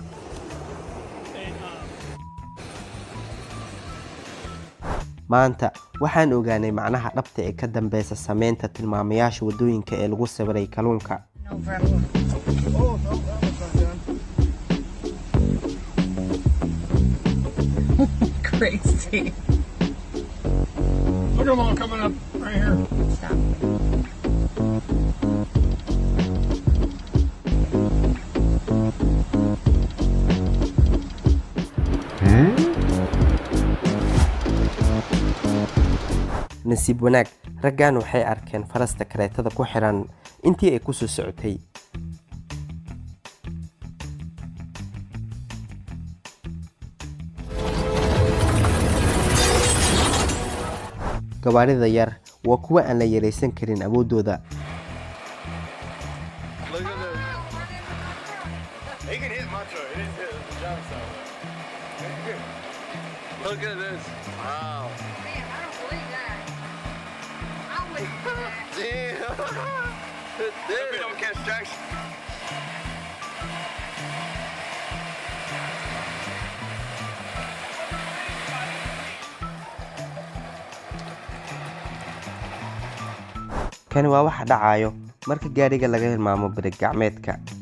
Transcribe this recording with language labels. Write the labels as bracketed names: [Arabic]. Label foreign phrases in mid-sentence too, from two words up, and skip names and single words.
[Somali] maanta waxaan ogaanay macnaha dhabta ee ka dambaysa sameynta tilmaamayaasha wadooyinka ee lagu sawiray kalluunka. [English] Crazy. Look at them all coming up right here. Stop. [Somali] nasiib wanaag raggan waxay arkeen farasta kareetada ku xiran intii ay ku soo socotay. gawaarida yar waa kuwa aan la yareysan karin awoodooda. [English] Look at this. Wow. Damn. We don't catch Jackson. [Somali] kani waa waxa dhacayo marka gaariga laga hilmaamo barig gacmeedka.